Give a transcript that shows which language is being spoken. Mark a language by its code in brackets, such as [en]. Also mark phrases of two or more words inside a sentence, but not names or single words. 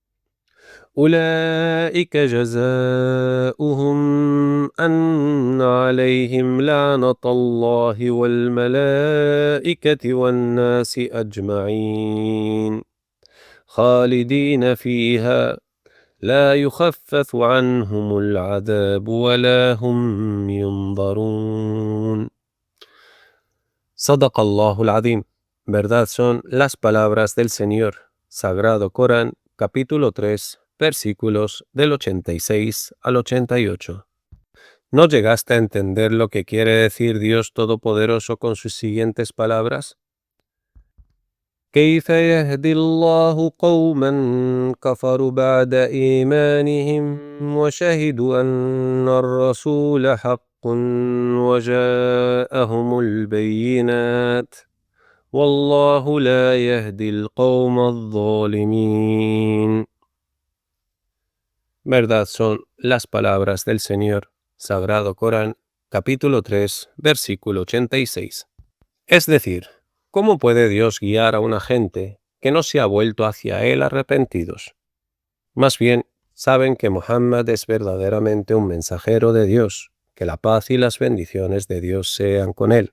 [ar] أولئك جزاؤهم أن عليهم لعنة الله والملائكة والناس أجمعين خالدين فيها لا يخفف عنهم العذاب ولا هم ينظرون. صدق الله العظيم. [es] Verdad son las palabras del Señor. Sagrado Corán, capítulo 3, versículos del 86 al 88. ¿No llegaste a entender lo que quiere decir Dios Todopoderoso con sus siguientes palabras? [ar] كيف يهدي الله قوما كفروا بعد إيمانهم وشهدوا أن الرسول حق وجاءهم البينات والله لا يهدي القوم الظالمين. [es] Verdad son las palabras del Señor. Sagrado Corán, capítulo 3, versículo 86. Es decir, ¿cómo puede Dios guiar a una gente que no se ha vuelto hacia Él arrepentidos? Más bien, saben que Muhammad es verdaderamente un mensajero de Dios, que la paz y las bendiciones de Dios sean con él.